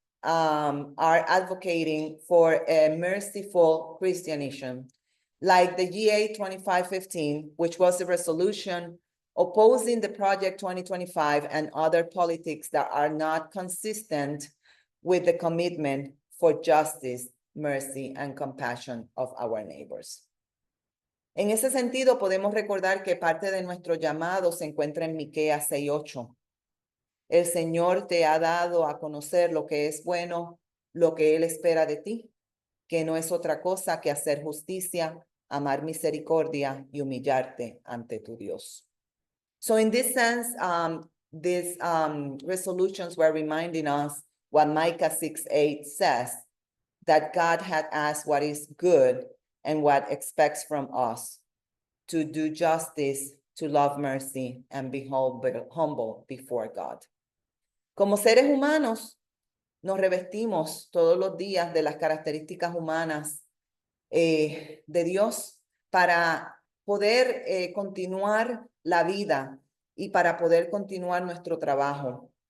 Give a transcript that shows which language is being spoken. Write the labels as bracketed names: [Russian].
[English] are advocating for a merciful Christianism, like the GA 2515, which was a resolution opposing the Project 2025 and other politics that are not consistent with the commitment for justice, mercy, and compassion of our neighbors. [Spanish] En ese sentido, podemos recordar que parte de nuestro llamado se encuentra en Miqueas 6:8. El Señor te ha dado a conocer lo que es bueno, lo que Él espera de ti, que no es otra cosa que hacer justicia, amar misericordia y humillarte ante tu Dios. [English] So in this sense, these resolutions were reminding us what Micah 6:8 says, that God had asked what is good and what expects from us, to do justice, to love mercy, and be humble before God. [Spanish] Como seres humanos, nos revestimos todos los días de las características humanas de Dios para poder continuar la vida y para poder continuar nuestro trabajo.